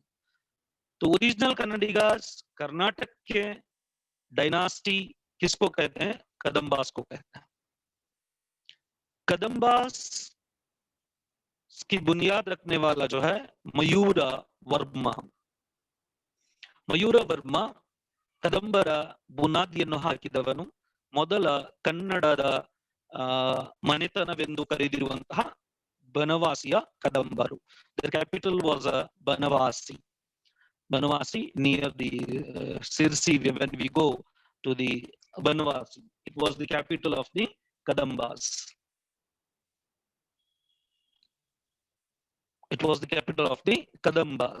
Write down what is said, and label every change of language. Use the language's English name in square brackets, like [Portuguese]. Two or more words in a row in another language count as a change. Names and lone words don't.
[Hindi] तो [English] original Kannadigas [Hindi] कर्नाटक के डायनास्टी किसको कहते हैं? कदम्बास को कहते हैं. कदम्बास की बुनियाद रखने वाला जो है मयूर वर्मा. [Kannada] ಮಯೂರ ವರ್ಮ ಕದಂಬರ ಬುನಾದಿಯನ್ನು ಹಾಕಿದವನು, ಮೊದಲ ಕನ್ನಡದ ಮನೆತನವೆಂದು ಕರೆದಿರುವಂತಹ ಬನವಾಸಿಯ ಕದಂಬರು. [English] Their capital was Banavasi. Banavasi near the Sirsi. When we go to the Banavasi, it was the capital of the Kadambas. It was the capital of the Kadambas.